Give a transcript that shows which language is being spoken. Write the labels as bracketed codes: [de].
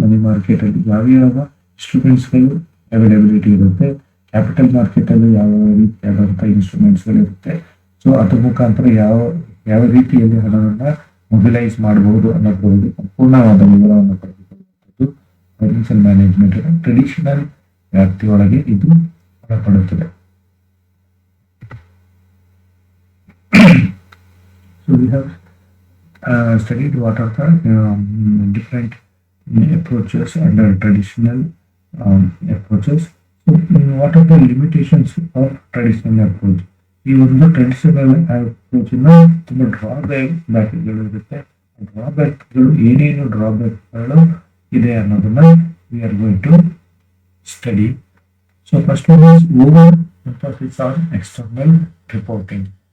[kn] Money market ಅಲ್ಲಿ ಯಾವ ಇನ್ಸ್ಟ್ರೂಮೆಂಟ್ಸ್ಗಳು availability ಇರುತ್ತೆ, ಕ್ಯಾಪಿಟಲ್ ಮಾರ್ಕೆಟ್ ಅಲ್ಲಿ ಯಾವ ರೀತಿಯಾದಂತಹ ಇನ್ಸ್ಟ್ರೂಮೆಂಟ್ಸ್ಗಳು ಇರುತ್ತೆ. ಸೊ ಅದ್ರ ಮುಖಾಂತರ ಯಾವ ರೀತಿಯಲ್ಲಿ ಹಣವನ್ನ ಮೊಬಿಲೈಸ್ ಮಾಡಬಹುದು ಅನ್ನೋದ್ರ ಬಗ್ಗೆ ಸಂಪೂರ್ಣವಾದ ವಿವರವನ್ನು ಪಡೆದುಕೊಳ್ಳುವಂಥದ್ದು ಫೈನಾನ್ಷಿಯಲ್ ಮ್ಯಾನೇಜ್ಮೆಂಟ್ ಟ್ರೆಡಿಷನಲ್ ವ್ಯಾಪ್ತಿಯೊಳಗೆ ಇದು ಒಳಪಡುತ್ತದೆ. [en] So we have studied what are the different approaches under traditional approaches. So what are the limitations of traditional approach? [kn] ಈ ಒಂದು ಟ್ರೆಡಿಷನಲ್ ಅಪ್ರೋಚ್ ತುಂಬಾ ಡ್ರಾಬ್ಯಾಕ್ಗಳು ಇರುತ್ತೆ. ಡ್ರಾಬ್ಯಾಕ್ಗಳು ಏನೇನು ಡ್ರಾಬ್ಯಾಕ್ಗಳು ಇದೆ ಅನ್ನೋದನ್ನ [en] We are going to study. So first one is over emphasis on external reporting.